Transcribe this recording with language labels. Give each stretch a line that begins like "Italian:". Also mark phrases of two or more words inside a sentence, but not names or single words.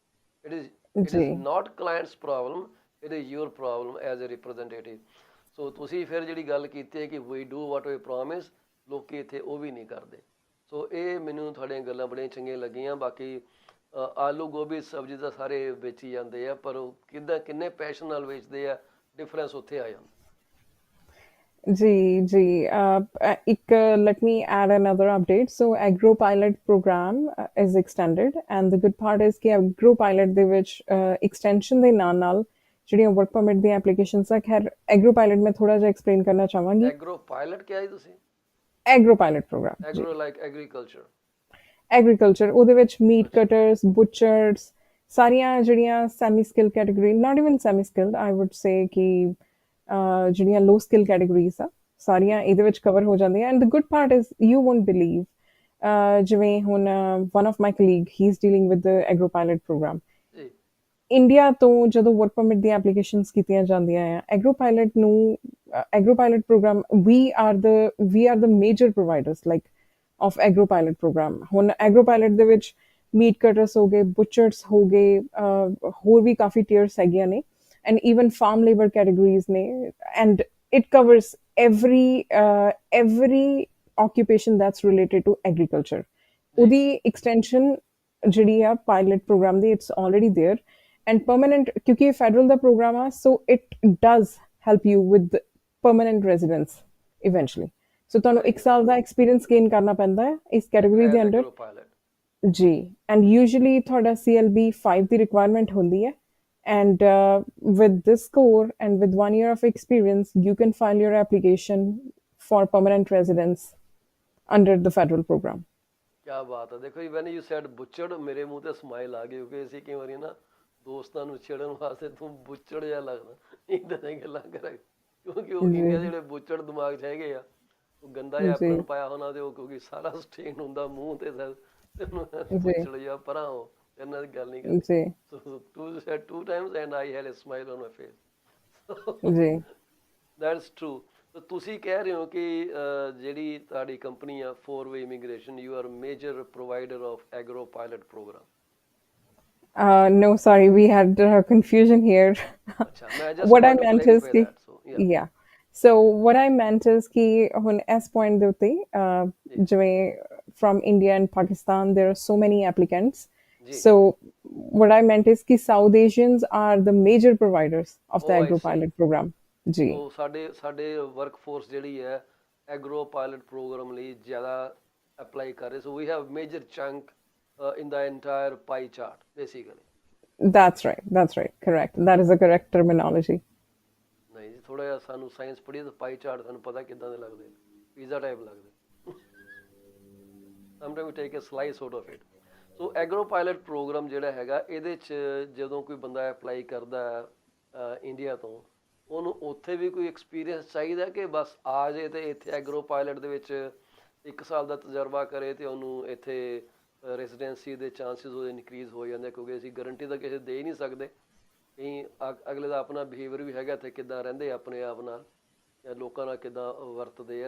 English: it is not client's problem it is your problem as a representative
Punjabi: ਸੋ ਤੁਸੀਂ ਫਿਰ ਜਿਹੜੀ ਗੱਲ ਕੀਤੀ ਹੈ ਕਿ
English: we do what we promise
Punjabi: ਲੋਕੀ ਇੱਥੇ ਉਹ ਵੀ ਨਹੀਂ ਕਰਦੇ ਸੋ ਇਹ ਮੈਨੂੰ ਤੁਹਾਡੀਆਂ ਗੱਲਾਂ ਬੜੀਆਂ ਚੰਗੀਆਂ ਲੱਗੀਆਂ ਬਾਕੀ ਆਲੂ ਗੋਭੀ ਸਬਜ਼ੀ ਤਾਂ ਸਾਰੇ ਵੇਚੀ ਜਾਂਦੇ ਆ ਪਰ ਉਹ ਕਿੰਨੇ ਪੈਸ਼ਨ ਨਾਲ ਵੇਚਦੇ ਆ ਡਿਫਰੈਂਸ ਉੱਥੇ ਆ ਜਾਂਦਾ
English: ਜੀ let me add another update. So agro pilot program is extended, and the good part is ਕਿ agro pilot
Punjabi: ਦੇ ਵਿੱਚ
English: extension
Punjabi: ਦੇ ਨਾਲ ਜਿਹੜੀਆਂ
English: work permit ਦੀਆਂ applications
Punjabi: ਆ ਖੈਰ
English: agro pilot
Punjabi: ਮੈਂ ਥੋੜਾ ਜਿਹਾ
English: explain
Punjabi: ਕਰਨਾ ਚਾਹਾਂਗੀ
English: agro pilot
Punjabi: ਕਿਹਾ ਜੀ ਤੁਸੀਂ
English: agro pilot program agro like agriculture agriculture
Punjabi: ਉਹਦੇ ਵਿੱਚ
English: meat cutters, butchers,
Punjabi: ਸਾਰੀਆਂ ਜਿਹੜੀਆਂ
English: semi skilled category, not even semi skilled, I would say
Punjabi: ਕਿ ਜਿਹੜੀਆਂ
English: low skill categories
Punjabi: ਆ ਸਾਰੀਆਂ ਇਹਦੇ ਵਿੱਚ ਕਵਰ ਹੋ ਜਾਂਦੀਆਂ
English: and the good part is you won't believe
Punjabi: ਜਿਵੇਂ ਹੁਣ
English: one of my colleague he's dealing with the agro pilot program
Punjabi: ਜੀ ਇੰਡੀਆ ਤੋਂ ਜਦੋਂ
English: work permit
Punjabi: ਦੀਆਂ ਐਪਲੀਕੇਸ਼ਨਸ ਕੀਤੀਆਂ ਜਾਂਦੀਆਂ ਆ
English: agro pilot program we are the major providers like of agro pilot program
Punjabi: ਹੁਣ
English: agro pilot
Punjabi: ਦੇ ਵਿੱਚ
English: meat cutters
Punjabi: ਹੋ ਗਏ, ਬੁਚਰਸ ਹੋ ਗਏ, ਹੋਰ ਵੀ ਕਾਫੀ ਟੀਅਰਸ ਹੈਗੀਆਂ ਨੇ,
English: and even farm labour categories
Punjabi: ਨੇ,
English: and it covers every occupation that's related to agriculture.
Punjabi: ਉਹਦੀ ਐਕਸਟੈਂਸ਼ਨ ਜਿਹੜੀ ਆ
English: pilot program
Punjabi: ਦੀ,
English: it's already there, and permanent,
Punjabi: ਕਿਉਂਕਿ ਇਹ ਫੈਡਰਲ ਦਾ ਪ੍ਰੋਗਰਾਮ ਆ,
English: so it does help you with permanent residence eventually.
Punjabi: ਸੋ ਤੁਹਾਨੂੰ 1 ਸਾਲ ਦਾ
English: experience gain
Punjabi: ਕਰਨਾ ਪੈਂਦਾ ਹੈ ਇਸ ਕੈਟੇਗਰੀ ਦੇ ਅੰਡਰ ਜੀ,
English: and usually
Punjabi: ਤੁਹਾਡਾ CLB 5 ਦੀ ਰਿਕੁਆਇਰਮੈਂਟ ਹੁੰਦੀ ਹੈ,
English: and with this score and with 1 year of experience you can file your application for permanent residence under the federal program.
Hindi: क्या बात है।
Punjabi: ਦੇਖੋ ਜੀ,
English: when you said
Punjabi: ਬੁੱਚੜ, ਮੇਰੇ ਮੂੰਹ ਤੇ ਸਮਾਈਲ ਆ ਗਈ, ਕਿਉਂਕਿ ਅਸੀਂ ਕਈ ਵਾਰੀ ਨਾ ਦੋਸਤਾਂ ਨੂੰ ਛੇੜਨ ਵਾਸਤੇ ਤੂੰ ਬੁੱਚੜ ਜਿਹਾ ਲੱਗਦਾ, ਇੱਦਾਂ ਦੀਆਂ ਗੱਲਾਂ ਕਰਾਂਗੇ, ਕਿਉਂਕਿ ਉਹ ਇੰਡੀਆ ਦੇ ਜਿਹੜੇ ਬੁੱਚੜ ਦਿਮਾਗ 'ਚ ਹੈਗੇ ਆ, ਉਹ ਗੰਦਾ ਜਿਹਾ ਐਪਰਨ ਪਾਇਆ ਹੋਣਾ, ਤੇ ਉਹ ਕਿਉਂਕਿ ਸਾਰਾ ਸਟੇਨ ਹੁੰਦਾ ਮੂੰਹ ਤੇ, ਬੁੱਚੜ ਜਿਹਾ ਪਰਾਂ ਹੋ, ਇਹਨਾਂ ਦੀ ਗੱਲ ਨਹੀਂ ਕਰਦੀ।
English: So two said 2 times and I had a smile on my face.
Punjabi: ਜੀ
English: That's true. So
Punjabi: ਤੁਸੀਂ ਕਹਿ ਰਹੇ ਹੋ ਕਿ ਜਿਹੜੀ ਤੁਹਾਡੀ ਕੰਪਨੀ ਆ
English: 4-way immigration, you are major provider of agro pilot program. No, sorry, we had confusion here.
Punjabi: ਅੱਛਾ, ਮੈਂ just
English: What I want to meant is clarify
Punjabi: ki,
English: that. So yeah. So what I meant is ki
Punjabi: ਹੁਣ ਇਸ
English: point
Punjabi: ਦੇ ਉੱਤੇ ਜਿਵੇਂ
English: from India and Pakistan there are so many applicants. So what I meant is ki South Asians are the major providers of the agro pilot program.
Punjabi: ਜੀ ਸੋ ਸਾਡੇ ਵਰਕਫੋਰਸ ਜਿਹੜੀ ਹੈ
English: agro pilot program
Punjabi: ਲਈ ਜ਼ਿਆਦਾ ਅਪਲਾਈ ਕਰ ਰਹੇ,
English: so we have major chunk in the entire pie chart basically. That's right, correct, that is a correct terminology.
Punjabi: ਨਹੀਂ ਜੀ, ਥੋੜਾ ਜਿਹਾ ਸਾਨੂੰ ਸਾਇੰਸ ਪੜ੍ਹੀਏ ਤਾਂ
English: pie chart
Punjabi: ਸਾਨੂੰ ਪਤਾ ਕਿੱਦਾਂ ਦੇ ਲੱਗਦੇ,
English: pizza type
Punjabi: ਲੱਗਦੇ,
English: sometime we take a slice out of it.
Punjabi: ਸੋ
English: agro pilot program
Punjabi: ਜਿਹੜਾ ਹੈਗਾ, ਇਹਦੇ 'ਚ ਜਦੋਂ ਕੋਈ ਬੰਦਾ ਅਪਲਾਈ ਕਰਦਾ ਇੰਡੀਆ ਤੋਂ, ਉਹਨੂੰ ਉੱਥੇ ਵੀ ਕੋਈ ਐਕਸਪੀਰੀਅੰਸ ਚਾਹੀਦਾ ਕਿ ਬਸ ਆ ਜੇ ਤੇ ਇੱਥੇ
English: agro pilot
Punjabi: ਦੇ ਵਿੱਚ 1 ਸਾਲ ਦਾ ਤਜਰਬਾ ਕਰੇ ਤੇ ਉਹਨੂੰ ਇੱਥੇ ਰੈਜ਼ੀਡੈਂਸੀ ਦੇ ਚਾਂਸਿਸ ਉਹਦੇ ਇਨਕਰੀਜ਼ ਹੋ ਜਾਂਦੇ, ਕਿਉਂਕਿ ਅਸੀਂ ਗਰੰਟੀ ਤਾਂ ਕਿਸੇ ਦੇ ਹੀ ਨਹੀਂ ਸਕਦੇ, ਕਈ ਅਗਲੇ ਦਾ ਆਪਣਾ ਬਿਹੇਵੀਅਰ ਵੀ ਹੈਗਾ, ਤੇ ਕਿੱਦਾਂ ਰਹਿੰਦੇ ਆਪਣੇ ਆਪ ਨਾਲ ਜਾਂ ਲੋਕਾਂ ਨਾਲ ਕਿੱਦਾਂ ਵਰਤਦੇ ਆ।